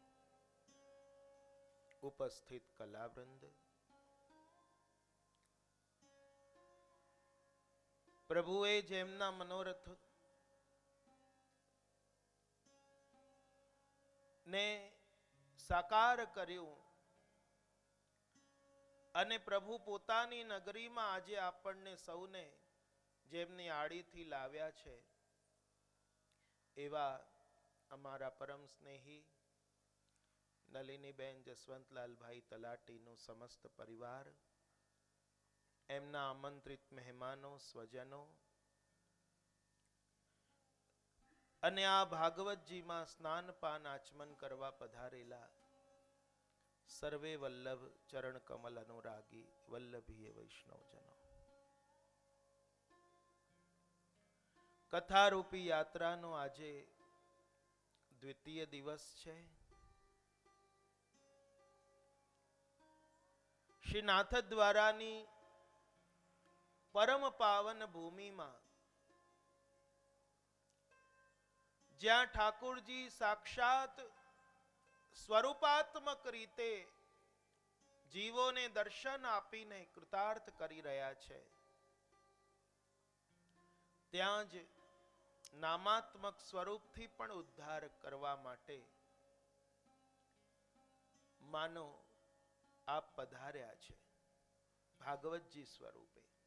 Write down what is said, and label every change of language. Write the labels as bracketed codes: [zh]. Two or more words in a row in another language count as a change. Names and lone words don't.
[gu] ઉપસ્થિત કલાવૃંદ પ્રભુએ જેમના મનોરથ ને સાકાર कर्યું અને પ્રભુ પોતાની નગરીમાં આજે આપણને સૌને જેમની આડીથી લાવ્યા છે એવા અમારા પરમ સ્નેહી નલિનીબેન જસવંતલાલભાઈ તલાટીનું સમસ્ત પરિવાર એમના આમંત્રિત મહેમાનો સ્વજનો અને આ ભાગવતજીમાં સ્નાનપાન આચમન કરવા પધારેલા સર્વે વલ્લભ ચરણ કમલ અનુરાગી વલ્લભીય વૈષ્ણવ જનો કથા રૂપી યાત્રા નો આજે દ્વિતીય દિવસ છે શ્રી નાથ દ્વારાની પરમ પાવન ભૂમિ માં જ્યાં ઠાકુર જી સાક્ષાત સ્વરૂપાત્મક રીતે જીવોને દર્શન આપીને કૃતાર્થ કરી રહ્યા છે ત્યાં જ નામાત્મક સ્વરૂપથી પણ ઉદ્ધાર કરવા માટે માનો આપ પધાર્યા છે ભાગવતજી સ્વરૂપે